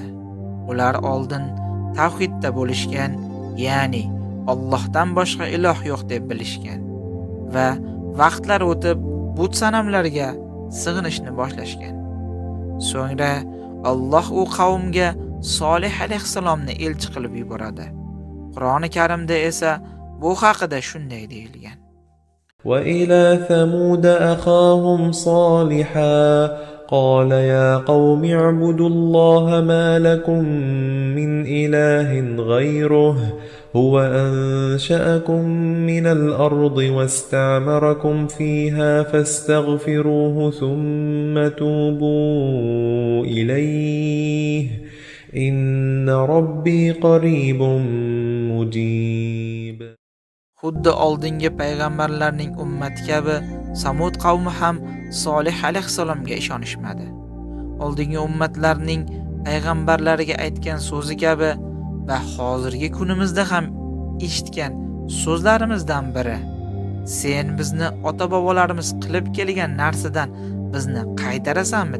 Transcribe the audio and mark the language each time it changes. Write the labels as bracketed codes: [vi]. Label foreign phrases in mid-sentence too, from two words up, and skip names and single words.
[uz] Ular oldin tavhidda bo'lishgan, ya'ni Allohdan boshqa iloh yo'q deb bilishgan va vaqtlar o'tib but sanamlarga sig'inishni boshlashgan. So'ngra Alloh u qavmga Solih alayhissalomni elchi qilib yuboradi. Qur'oni Karimda esa bu haqida shunday deyilgan: [ar] "وإلى ثمود أخاهم صالحا قال يا قوم اعبدوا الله ما لكم من إله غيره هو أنشأكم من الأرض واستعمركم فيها فاستغفروه ثم توبوا إليه إن ربي قريب مجيب." [uz] Xuddi oldingi payg'ambarlarning ummati kabi Samud qavmi ham Solih alayhissalomga ishonishmadi. Oldingi ummatlarning payg'ambarlariga aytgan so'zi kabi va hozirgi kunimizda ham eshitgan so'zlarimizdan biri: "Sen bizni ota-bobolarimiz qilib kelgan narsadan bizni qaytarasanmi?"